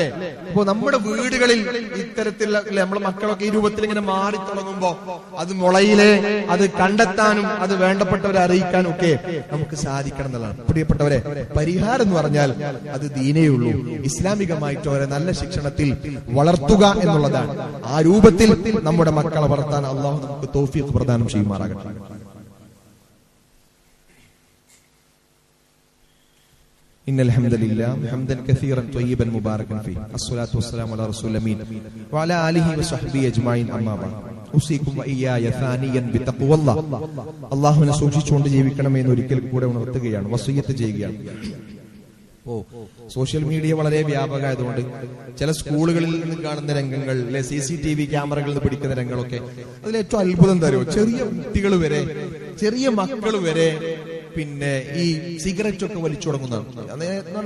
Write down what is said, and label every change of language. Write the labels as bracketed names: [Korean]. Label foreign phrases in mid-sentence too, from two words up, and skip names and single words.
[Malayalam] ഇപ്പൊ നമ്മുടെ വീടുകളിൽ ഇത്തരത്തിലുള്ള നമ്മളെ മക്കളൊക്കെ ഈ രൂപത്തിൽ ഇങ്ങനെ മാറി തുടങ്ങുമ്പോ അത് മുളയിലെ അത് കണ്ടെത്താനും അത് വേണ്ടപ്പെട്ടവരെ അറിയിക്കാനും ഒക്കെ നമുക്ക് സാധിക്കണം എന്നുള്ളതാണ്. പ്രിയപ്പെട്ടവരെ, പരിഹാരം എന്ന് പറഞ്ഞാൽ അത് ദീനേയുള്ളൂ. ഇസ്ലാമികമായിട്ട് അവരെ നല്ല ശിക്ഷണത്തിൽ വളർത്തുക എന്നുള്ളതാണ്. ആ രൂപത്തിൽ നമ്മുടെ മക്കളെ വളർത്താൻ അള്ളാഹു നമുക്ക് തൗഫീഖ് പ്രദാനം ചെയ്യുമാറാകട്ടെ. [Arabic] إن الحمد لله حمدا كثيرا طيبا مباركا فيه الصلاة والسلام على رسول الأمين وعلى آله وصحبه أجمعين أما بعد أوصيكم وإياي ثانيا بتقوى الله. [Malayalam] അല്ലാഹുവിനെ സൂക്ഷിച്ചുകൊണ്ട് ജീവിക്കണമെന്ന് ഒരിക്കൽ കൂടെ ഉണർത്തുകയാണ്, വസിയ്യത്ത് ചെയ്യുകയാണ്. [English] social media [Malayalam] വളരെ വ്യാപകമായതുകൊണ്ട് ചില സ്കൂളുകളിൽ നിന്ന് കാണുന്ന രംഗങ്ങൾ, CCTV ക്യാമറകളിൽ നിന്ന് പിടിക്കുന്ന രംഗങ്ങളൊക്കെ അതിൽ ഏറ്റവും അത്ഭുതം തരുമോ, ചെറിയ കുട്ടികൾ വരെ, ചെറിയ മക്കൾ വരെ പിന്നെ ഈ സിഗരറ്റ് ഒക്കെ വലിച്ചു തുടങ്ങുന്നതാണ്.